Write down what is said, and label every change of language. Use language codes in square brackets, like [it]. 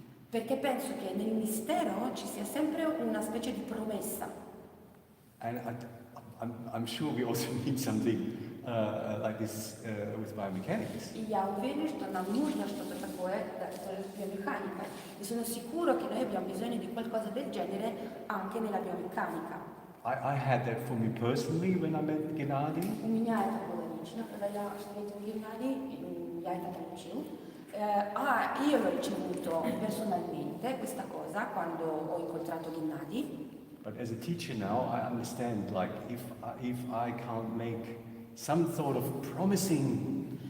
[it] Perché penso che nel mistero ci sia sempre una specie di promessa. [en] And I'm sure we also need something like this with biomechanics. [ru] И я уверена, что нам нужно что-то такое с biomeccanica. [it] E sono sicuro che noi abbiamo bisogno di qualcosa del genere anche nella biomeccanica. [en] I had that for me personally when I met Gennady. [ru] У меня это было лично, когда я встретила Геннадий, я это получил. [it] Io l'ho ricevuto personalmente questa cosa quando ho incontrato Gennady. [en] But as a teacher now, I understand, like, if I can't make some sort of promising